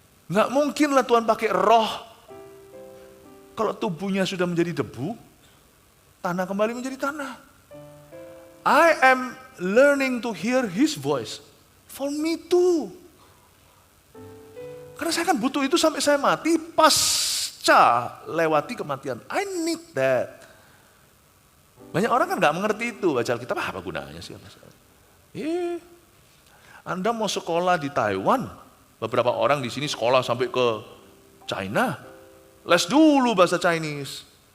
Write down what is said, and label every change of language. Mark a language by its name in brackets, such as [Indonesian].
[Indonesian] Nggak mungkin lah Tuhan pakai roh. Kalau tubuhnya sudah menjadi debu, tanah kembali menjadi tanah. [English] I am learning to hear His voice. For me too. [Indonesian] Karena saya kan butuh itu sampai saya mati, pasca lewati kematian. [English] I need that. [Indonesian] Banyak orang kan nggak mengerti itu, baca Alkitab, apa gunanya sih? Anda mau sekolah di Taiwan, beberapa orang di sini sekolah sampai ke China, les dulu bahasa Chinese.